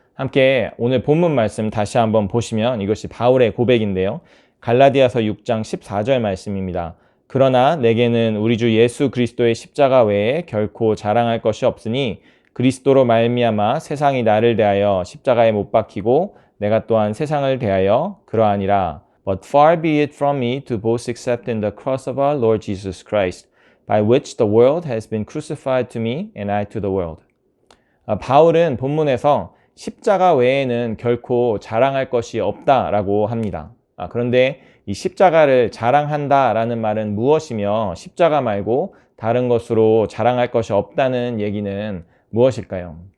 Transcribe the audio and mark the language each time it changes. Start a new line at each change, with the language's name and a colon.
Korean: 함께 오늘 본문 말씀 다시 한번 보시면 이것이 바울의 고백인데요. 갈라디아서 6장 14절 말씀입니다. 그러나 내게는 우리 주 예수 그리스도의 십자가 외에 결코 자랑할 것이 없으니 그리스도로 말미암아 세상이 나를 대하여 십자가에 못 박히고 내가 또한 세상을 대하여 그러하니라.
English: But far be it from me to boast except in the cross of our Lord Jesus Christ, by which the world has been crucified to me and I to the world.
Korean: 바울은 본문에서 십자가 외에는 결코 자랑할 것이 없다라고 합니다. 그런데 이 십자가를 자랑한다라는 말은 무엇이며 십자가 말고 다른 것으로 자랑할 것이 없다는 얘기는 무엇일까요?